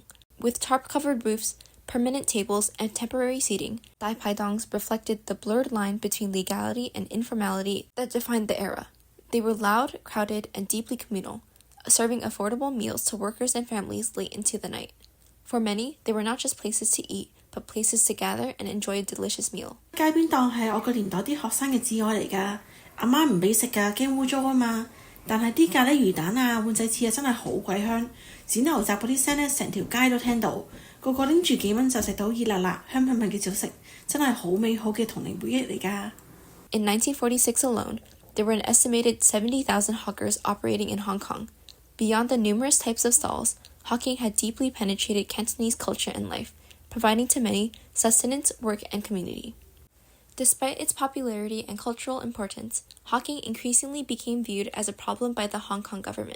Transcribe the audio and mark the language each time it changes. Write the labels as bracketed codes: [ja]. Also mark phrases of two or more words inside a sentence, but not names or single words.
[en] With tarp-covered roofs, permanent tables, and temporary seating, Dai Pai Dongs reflected the blurred line between legality and informality that defined the era. They were loud, crowded, and deeply communal, serving affordable meals to workers and families late into the night. For many, they were not just places to eat, but places to gather and enjoy a delicious meal. [yue] 街邊檔係我個年代啲學生嘅至愛嚟㗎，阿媽唔俾食㗎，驚污糟啊嘛。但係啲咖喱魚蛋啊、碗仔翅啊真係好鬼香，剪牛雜嗰啲聲咧，成條街都聽到，個個拎住幾蚊就食到熱辣辣、香噴噴嘅小食，真係好美好嘅童年回憶嚟㗎。 [en] In 1946 alone, there were an estimated 70,000 hawkers operating in Hong Kong. Beyond the numerous types of stalls, hawking had deeply penetrated Cantonese culture and life, providing to many sustenance, work, and community. Despite its popularity and cultural importance, hawking increasingly became viewed as a problem by the Hong Kong government.